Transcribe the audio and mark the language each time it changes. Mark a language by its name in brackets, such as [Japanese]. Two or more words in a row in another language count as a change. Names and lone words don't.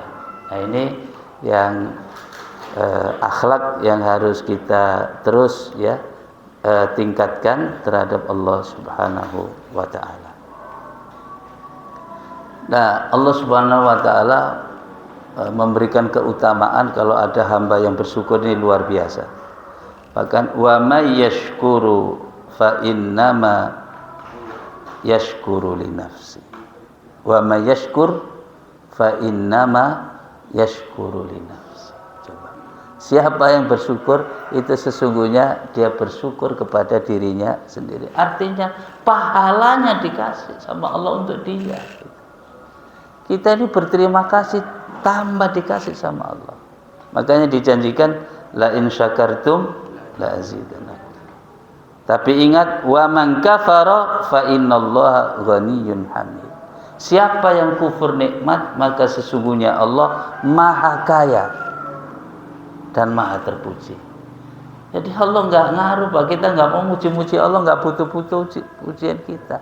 [Indonesian] Nah ini yang akhlak yang harus kita terus ya tingkatkan terhadap Allah [Arabic] سبحانه وتعالى. [Indonesian] Nah, Allah [Arabic] سبحانه وتعالى [Indonesian] memberikan keutamaan kalau ada hamba yang bersyukur ini luar biasa. [Arabic] Bahkan ومن يشكر فإنما يشكر لنفسه. ومن يشكر فإنما يشكر لنفسه. [Indonesian] Coba. Siapa yang bersyukur itu sesungguhnya dia bersyukur kepada dirinya sendiri. Artinya pahalanya dikasih sama Allah untuk dia. Kita ini berterima kasih tambah dikasih sama Allah. Makanya dijanjikan [Arabic] لئن شكرتم لأزيدنكم. [Indonesian] Tapi ingat [Arabic] ومن كفر فإن الله غني حميد. [Indonesian] Siapa yang kufur nikmat maka sesungguhnya Allah maha kaya dan maha terpuji. Jadi Allah nggak ngaruh, Pak. Kita nggak mau muji-muji Allah, nggak butuh-butuh pujian kita.